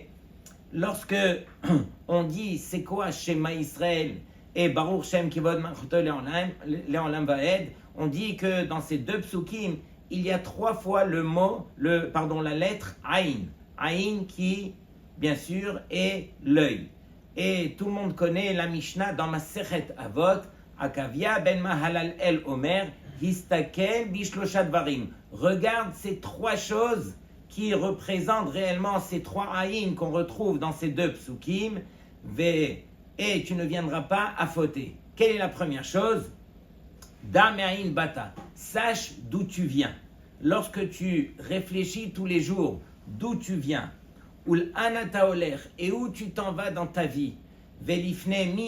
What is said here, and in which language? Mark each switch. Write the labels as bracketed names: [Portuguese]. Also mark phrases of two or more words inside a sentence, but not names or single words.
[French] Lorsque on dit c'est quoi schéma Israël et [Hebrew] ברוך שם כבוד מלכותו לעולם ועד, [French] on dit que dans ces deux psukim, il y a 3 fois la lettre Aïn. Aïn qui, bien sûr, est l'œil. Et tout le monde connaît la Mishnah dans [Hebrew] מסכת אבות, עקביא בן מהללאל אומר הסתכל בשלשה דברים. [French] Regarde ces 3 choses qui représentent réellement ces 3 Aïn qu'on retrouve dans ces deux psukim, et tu ne viendras pas à fauter. Quelle est la première chose? [Hebrew] דע מאין באת. [French] Sache d'où tu viens. Lorsque tu réfléchis tous les jours d'où tu viens, [Hebrew] ולאן אתה הולך, [French] et où tu t'en vas dans ta vie, [Hebrew] ולפני מי